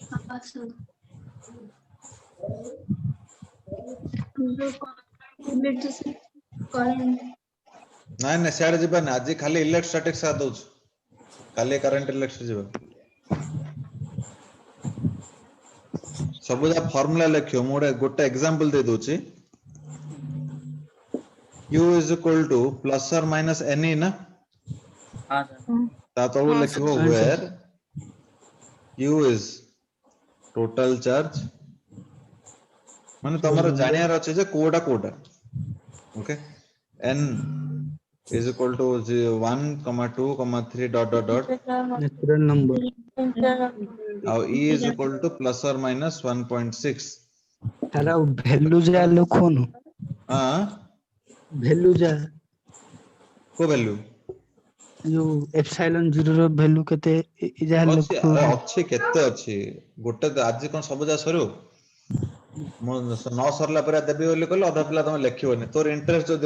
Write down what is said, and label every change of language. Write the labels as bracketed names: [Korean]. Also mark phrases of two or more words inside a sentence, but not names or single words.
[Odia] ନାଇଁ ନାଇଁ ସିଆଡେ ଯିବାନି ଆଜି ଖାଲି ଇଲେକ୍ଟ୍ରୋସ୍ଟାଟିକ୍ ସାଥ ଦଉଛି କାଲି [English] current electri [Odia] ଯିବା ସବୁ ଯା ଫର୍ମୁଲା ଲେଖିବ ମୁଁ ଗୋଟେ ଏକ୍ସାମ୍ପଲ ଦେଇ ଦଉଛି [English] u is equal to plus or minus ne [Odia] ନା [Hindi] हाँ सर [Odia] ତା ତଳକୁ ଲେଖିବ [English] where u is total charge [Odia] ମାନେ ତମର ଜାଣିବାର ଅଛି ଯେ କୋଉଟା କୋଉଟା ଓକେ [English] n is equal to 1, 2, 3 dot dot dot natural number ଆଉ e is equal to plus or minus 1.6 [Odia] ତାର ଭ୍ୟାଲୁ ଯା ଲେଖୁନୁ ହଁ ଭ୍ୟାଲୁ ଯା କୋ ଭ୍ୟାଲୁ ଯୋଉ ଏପ୍ସିଲନ୍ 0 ର ଭ୍ୟାଲୁ କେତେ ଯାହା ଅଛି ଲେଖୁ ଅଛି କେତେ ଅଛି ଗୋଟେ ଆଜି କଣ ସବୁ ଯା ସରିବ ମୁଁ ନ ସରିଲା ପରେ ଦେବି ବୋଲି କହିଲେ ଅଧା ପିଲା ତମେ ଲେଖିବନି ତୋର ଇଣ୍ଟରେଷ୍ଟ ଯଦି